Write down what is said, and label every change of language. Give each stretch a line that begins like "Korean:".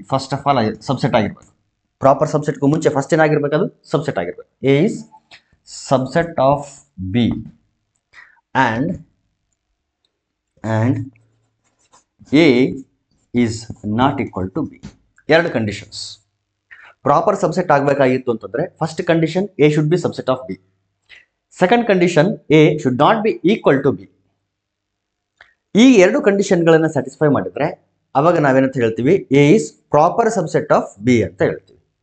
Kannada: First of all subset ಆಗಿರ್ಬೇಕು. Proper ಸಬ್ಸೆಟ್ಗೂ ಮುಂಚೆ first ಏನಾಗಿರ್ಬೇಕು, ಅದು ಸಬ್ಸೆಟ್ ಆಗಿರ್ಬೇಕು.
English: A is subset of B and A is not equal to B.
Kannada: ಎರಡು conditions. Proper subset ಆಗಬೇಕಾಗಿತ್ತು ಅಂತಂದ್ರೆ, first condition
English: A should be subset of B.
Kannada: Second condition
English: A should not be equal to B.
Kannada: ಈ ಎರಡು ಕಂಡೀಷನ್ಗಳನ್ನು satisfy ಮಾಡಿದ್ರೆ ಅವಾಗ ನಾವೇನಂತ ಹೇಳ್ತೀವಿ,
English: A is proper subset of B
Kannada: ಅಂತ ಹೇಳ್ತೀವಿ.